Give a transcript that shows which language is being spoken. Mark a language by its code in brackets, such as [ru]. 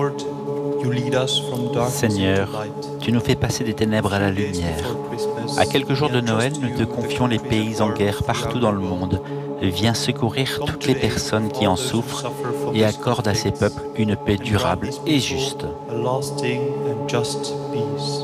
[en] Lord, you lead us from darkness [fr] Seigneur, [en] into light. [fr] tu nous fais passer des ténèbres à la lumière. À quelques jours de Noël, nous te confions les pays en guerre partout dans le monde. Viens secourir toutes les personnes qui en souffrent et accorde à ces peuples une paix durable et juste. [en] A lasting and just peace.